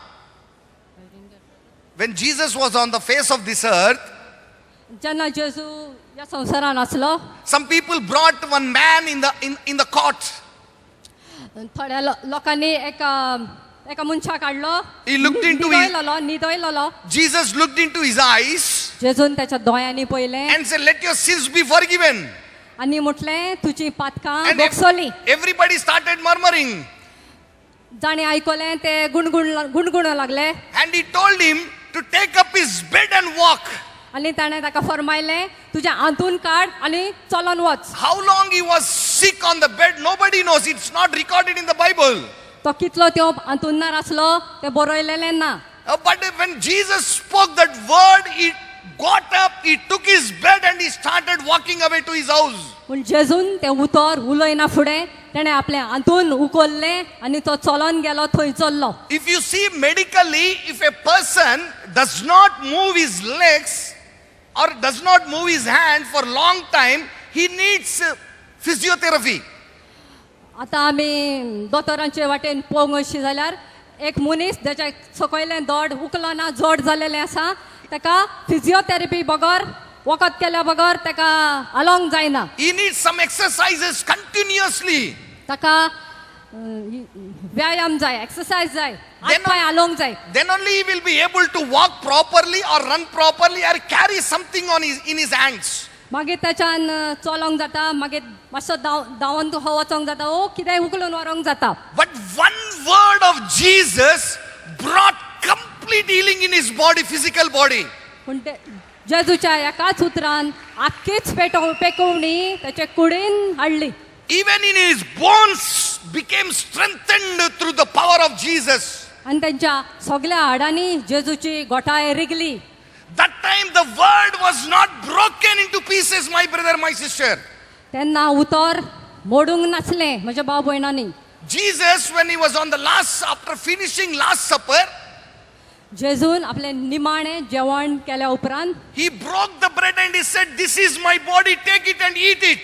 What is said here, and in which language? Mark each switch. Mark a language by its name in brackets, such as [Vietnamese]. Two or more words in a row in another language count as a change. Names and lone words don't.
[English] When Jesus was on the face of this earth, [Konkani] जेन्ना जेजू ह्या संवसारान आसलो, [English] some people brought one man in the cot. [Konkani] थोड्या लोकांनी एका मनशाक हाडलो, [English] He looked into [Konkani] न्हिदयलो. [English] Jesus looked into his eyes [Konkani] जेजून त्याच्या दोळ्यांनी पळयलें [English] and said, "Let your sins be forgiven." [Konkani] आनी म्हटलें तुजी पातकां [English] And [Konkani] बोगसोली. [English] everybody started murmuring. [Konkani] जाणें आयकलें ते गुणगुण लागले [English] And he told him to take up his bed and walk. [Konkani] आनी ताणें ताका फरमायलें तुज्या हातून काड आनी चलोन वच. [English] How long he was sick on the bed, nobody knows. It's not recorded in the Bible. [Konkani] तो कितलो त्यो हातून आसलो ते बरयलेलें ना. [English] But when Jesus spoke that word, he got up, he took his bed and he started walking away to his house. [Konkani] पूण जेजून ते उतर उलयना फुडें तेणें आपले हातून उखल्लें आनी तो चलोन गेलो थंय चल्लो. [English] If you see medically, if a person does not move his legs or does not move his hand for long time, he needs physiotherapy. [Konkani] आतां आमी दोतोरांचे वाटेन पळोवंक अशी जाल्यार एक मनीस जेच्या सकयलें दोड उखलो ना, जड जालेलें आसा, ताका फिजिओथेरपी बगर वखद केल्या बगर ताका हालोंक जायना. [English] He needs some exercises continuously. [Konkani] ताका व्यायाम जाय, एक्सरसाइज जाय, हात पाय हालोंक जाय. [English] Then only he will be able to walk properly or run properly or carry something in his hands. [Konkani] मागीर त्याच्यान चलोंक जाता, मागीर मातसो धांवन तुका वचोंक जाता, ओ कितेंय उखलून व्हरोंक जाता. [English] But one word of Jesus brought complete healing in his body, physical body. [Konkani] पूण ते जेजूच्या एकाच उतरान आख्खीच पेकोवणी त्याचे कुडीन हाडली. [English] Even in his bones became strengthened through the power of Jesus. [Konkani] आनी त्यांच्या सगळ्या हाडांनी जेजूची गोठाय रिगली. [English] That time the word was not broken into pieces, my brother, my sister. [Konkani] तेन्ना उतर मोडूंक नासलें म्हज्या भाव भयणांनी. [English] Jesus, when he was on the after finishing Last Supper, [Konkani] जेजून आपले निमाणें जेवण केल्या उपरांत [English] he broke the bread and he said, "This is my body, take it and eat it."